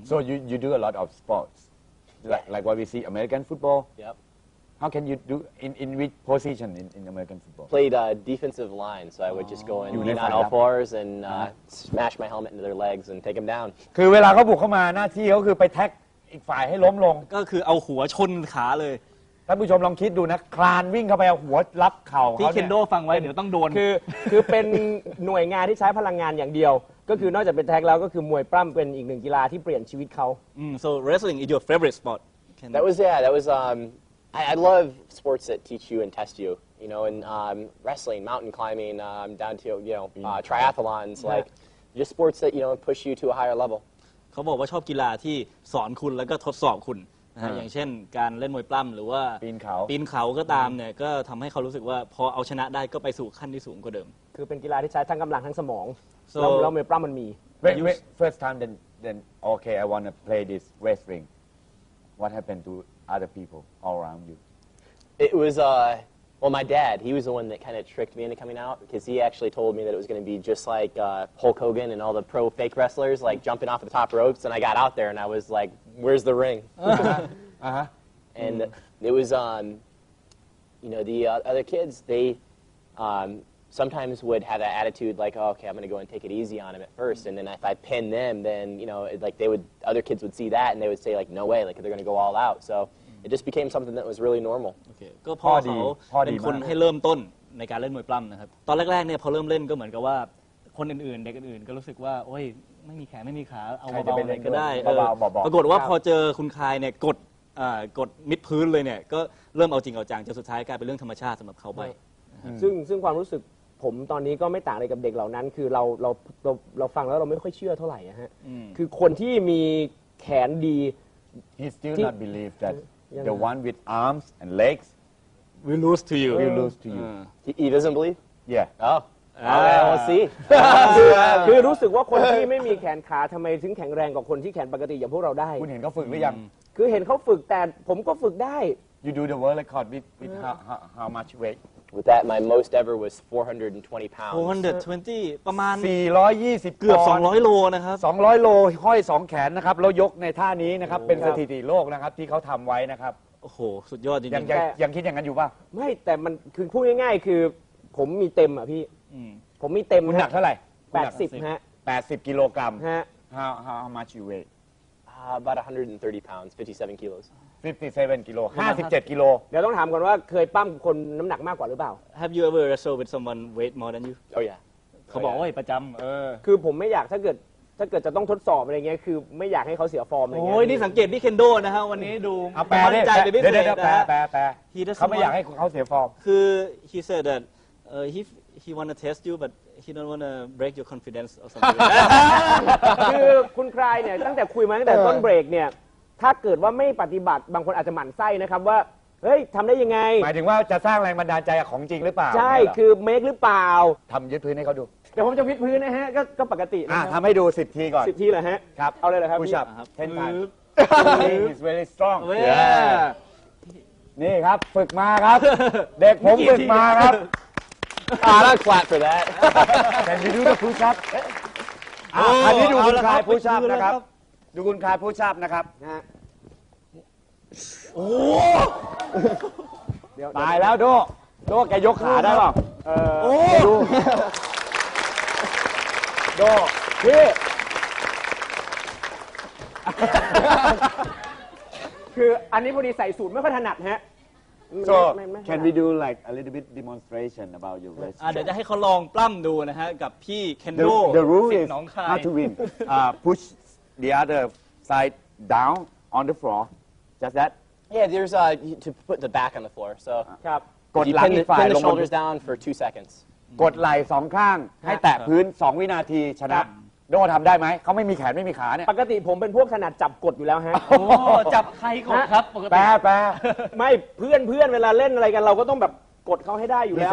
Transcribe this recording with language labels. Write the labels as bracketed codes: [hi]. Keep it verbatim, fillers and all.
[en] ๆ so you you do a lot of sports like like what we see American football yep how can you do in in which position in in American football played uh, defensive line so I would just go in on all fours and uh, smash my helmet into their legs and take them down [th] คือเวลาเขาบุกเข้ามาหน้าที่เขาคือไปแท็กอีกฝ่ายให้ล้มลง ก็คือเอาหัวชนขาเลย ท่านผู้ชมลองคิดดูนะคลานวิ่งเข้าไปเอาหัวรับเข่า ที่เคนโดฟังไว้เดี๋ยวต้องโดน คือคือเป็นหน่วยงานที่ใช้พลังงานอย่างเดียวก็คือนอกจากเป็นแท็กแล้วก็คือมวยปล้ำเป็นอีกหนึ่งกีฬาที่เปลี่ยนชีวิตเขา [en] so wrestling is your favorite sport that was yeah that was um I, I love sports that teach you and test you you know and um wrestling mountain climbing um down to you know uh, triathlons like just sports that you know push you to a higher level [th] เขาบอกว่าชอบกีฬาที่สอนคุณแล้วก็ทดสอบคุณอย่างเช่นการเล่นมวยปล้ำหรือว่า ปีนเขา ปีนเขาก็ตามเนี่ยก็ทำให้เขารู้สึกว่าพอเอาชนะได้ก็ไปสู่ขั้นที่สูงกว่าเดิม คือเป็นกีฬาที่ใช้ทั้งกำลังทั้งสมองแล้วมวยปล้ำมันมี [en] wait, wait, first time then then okay I want to play this wrestling what happened to other people all around you it was uh well my dad he was the one that kind of tricked me into coming out because he actually told me that it was going to be just like uh Hulk Hogan and all the pro fake wrestlers like jumping off of the top ropes and I got out there and I was like where's the ring uh-huh and it was um you know the uh, other kids they um sometimes would have that attitude like oh, okay I'm going to go and take it easy on him at first and then if I pin them then you know it, like they would other kids would see that and they would say like no way like they're going to go all out so it just became something that was really normal [th] okay ก็พ่อเขาเป็นคนให้เริ่มต้นในการเล่นมวยปล้ำนะครับตอนแรกๆเนี่ยพอเริ่มเล่นก็เหมือนกับว่าคนอื่นๆเด็กอื่นๆก็รู้สึกว่าโอ้ยไม่มีแขนไม่มีขาเอาเบาๆอะไรก็ได้ปรากฏว่าพอเจอคุณคายเนี่ยกดกดมิดพื้นเลยเนี่ยก็เริ่มเอาจริงเอาจังจนสุดท้ายกลายเป็นเรื่องธรรมชาติสำหรับเขาไป ซึ่งซึ่งความรู้สึกผมตอนนี้ก็ไม่ต่างอะไรกับเด็กเหล่านั้นคือเราเราเราเราฟังแล้วเราไม่ค่อยเชื่อเท่าไหร่ฮะคือคนที่มีแขนดี [en] he still not believe that the one with arms and legs will lose to you will lose to you he doesn't believe yeah oh okay we'll see [th] คือรู้สึกว่าคนที่ไม่มีแขนขาทำไมถึงแข็งแรงกว่าคนที่แขนปกติอย่างพวกเราได้ คุณเห็นเขาฝึกหรือยัง คือเห็นเขาฝึกแต่ผมก็ฝึกได้ [en] You do the world record with with how how, how much weight with that my most ever was four hundred twenty pounds four hundred twenty [th] ประมาณ สี่ร้อยยี่สิบ เกือบสองร้อยโลนะครับ สองร้อยโลห้อยสองแขนนะครับแล้วยกในท่านี้นะครับเป็นสถิติโลกนะครับที่เขาทำไว้นะครับ โอ้โหสุดยอดจริง ยังยังคิดอย่างนั้นอยู่ป่ะ ไม่แต่มันคือพูดง่ายๆคือผมมีเต็มอ่ะพี่ผมมีเต็ม คุณหนักเท่าไหร่ แปดสิบฮะ แปดสิบกิโลกรัม ฮะ [en] how how much you weigh Uh, about one hundred thirty pounds fifty-seven kilos fifty-seven kilo [th] ห้าสิบเจ็ดกิโล เดี๋ยวต้องถามก่อนว่าเคยปั้มคนน้ำหนักมากกว่าหรือเปล่า [en] Have you ever wrestled with someone weight more than you Oh yeah [th] เขาบอกว่าประจำเออ คือผมไม่อยากถ้าเกิดถ้าเกิดจะต้องทดสอบอะไรเงี้ยคือไม่อยากให้เขาเสียฟอร์มอะไรเงี้ ยโอ้ยนี่สังเกตพี่เคนโดนะฮะวันนี้ดู มั่ นใจเป็นพิเศษนะ ฮะเขาไม่อยากให้เขาเสียฟอร์ม [en] คือ he said that uh, he he want to test you but he don't want to break your confidence or something [th] คือคุณคลายเนี่ยตั้งแต่คุยมาตั้งแต่ต้นเบรกเนี่ยถ้าเกิดว่าไม่ปฏิบัติบางคนอาจจะหมั่นไส้นะครับว่าเฮ้ยทำได้ยังไง หมายถึงว่าจะสร้างแรงบันดาลใจของจริงหรือเปล่า ใช่คือเมคหรือเปล่า ทำยืดพื้นให้เขาดู เดี๋ยวผมจะวิดพื้นนะฮะก็ก็ปกตินะครับ ทำให้ดูสิบทีก่อน สิบทีเหรอฮะ ครับ เอาเลยเหรอครับ ผู้ชับเทนไทม์ [en] is very strong [th] นี่ครับฝึกมาครับเด็กผมฝึกมาครับ [en] Ah, not clap for that. Can you do the push-up? [th] อ่ะอันนี้ดูคุณคลายผู้ชับนะครับดูคุณคลายผู้ชับนะครับ นะ โอ้ตายแล้วโดโดแกยกขาได้เปล่า เออ โอ้ดูโดพี่ คืออันนี้พอดีใส่สูตรไม่ค่อยถนัดฮะ [en] So can we do like a little bit demonstration about your wrestling? [th] อ่ะเดี๋ยวจะให้เขาลองปล้ำดูนะฮะกับพี่เคนโด [en] The rule is [th] ถ้ [en] า to win uh, push the other side down on the floor just that yeah there's uh to put the back on the floor so [th] ครับ กดหลังอีกฝ่ายลง [en] the shoulders down for two seconds [th] กดไหล่สองข้างให้แตะพื้นสองวินาทีชนะโด่ทำได้ไหมเขาไม่มีแขนไม่มีขาเนี่ย ปกติผมเป็นพวกถนัดจับกดอยู่แล้วฮะ โอ้จับใครกดครับปกติ แปะแปะ ไม่เพื่อนเพื่อนเวลาเล่นอะไรกันเราก็ต้องแบบกดเขาให้ได้อยู่แล้ว